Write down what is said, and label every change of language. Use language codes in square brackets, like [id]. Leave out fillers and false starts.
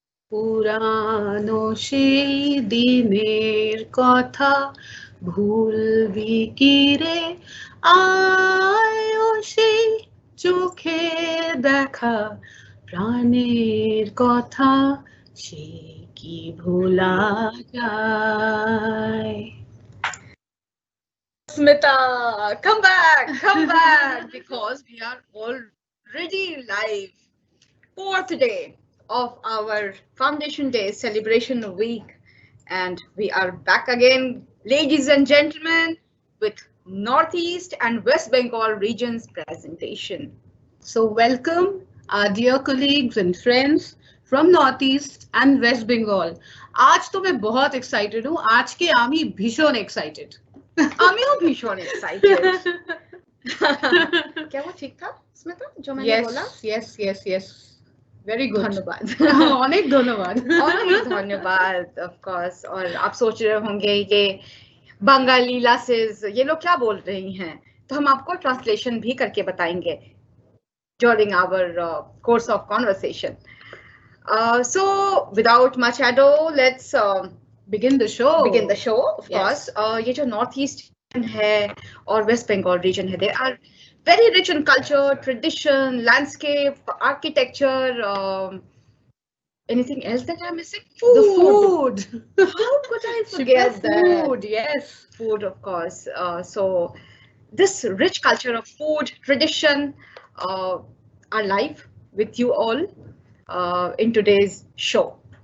[bn] পুরানো সেই দিনের কথা ভুলবি কি রে, আয়ো সেই চোখে দেখা প্রাণের কথা, সে কি ভোলা যায়। [en] Smita, come back, because we are already live. Fourth day of our Foundation Day celebration week, and we are back again, ladies and gentlemen, with Northeast and West Bengal regions presentation. So welcome our dear colleagues and friends from Northeast and West Bengal. [hi] आज तो मैं बहुत excited हूँ, आज के [bn] आमी भीषण [hi] excited. आमियों भीषण excited. क्या वो ठीक था स्मिता जो मैंने बोला? [en] Yes. Very good. [hi] धन्यवाद. अनेक धन्यवाद. अनेक धन्यवाद, [en] of course. [hi] और आप सोच रहे होंगे ये बंगाली लासेस ये लोग क्या बोल रही हैं, तो हम आपको ट्रांसलेशन भी करके बताएंगे [en] during our course of conversation. So without much ado, let's begin the show. Of course. [hi] ये जो नॉर्थ ईस्ट है और वेस्ट बंगाल रीजन है, [en] they are very rich in culture, tradition, landscape, architecture. Anything else that I'm missing? The food. How could I forget that? Food, yes. Food, of course. So this rich culture of food, tradition, are live with you all in today's show.